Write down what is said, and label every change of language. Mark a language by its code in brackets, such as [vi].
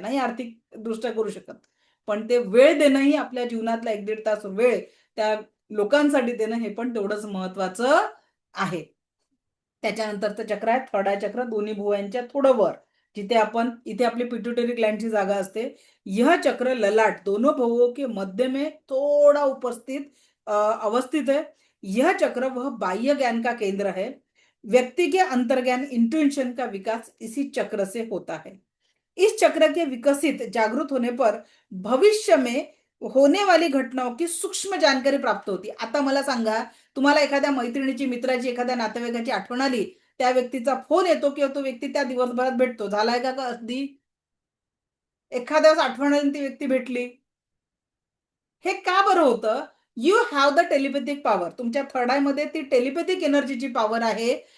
[mr] नाही आर्थिक दृष्ट्या करू शकत. पण ते वेळ देणंही, आपल्या जीवनातला 1-1.5 तास वेळ त्या लोकांसाठी देणं, हे पण तेवढंच महत्वाचं आहे. त्याच्यानंतरचं चक्र आहे थर्ड आय चक्र, दोन्ही भुवयांच्या थोडं वर, जिथे आपण, इथे आपली पिट्युटरी ग्लँडची जागा असते. [hi] यह चक्र ललाट दोनों भुवों के मध्य में थोड़ा उपस्थित अवस्थित है. यह चक्र वह बाह्य ज्ञान का केंद्र है. व्यक्ति के अंतर्ज्ञान इंट्यूशन का विकास इसी चक्र से होता है. इस चक्र के विकसित जागृत होने पर भविष्य में होने वाली घटनाओं की सूक्ष्म जानकारी प्राप्त होती. [mr] आता मला सांगा, तुम्हाला एखाद्या मैत्रिणीची, मित्राची, एखाद्या नातेवाईकाची आठवण आली, त्या व्यक्तीचा फोन येतो किंवा तो व्यक्ती त्या दिवसभरात भेटतो. झालाय का कधी? एखाद्या वेळेस आठवण आली ती व्यक्ती भेटली. हे का बरं होतं? [en] You have the telepathic power. [mr] तुमच्या थर्ड आय मध्ये ती टेलिपॅथिक एनर्जीची पॉवर आहे.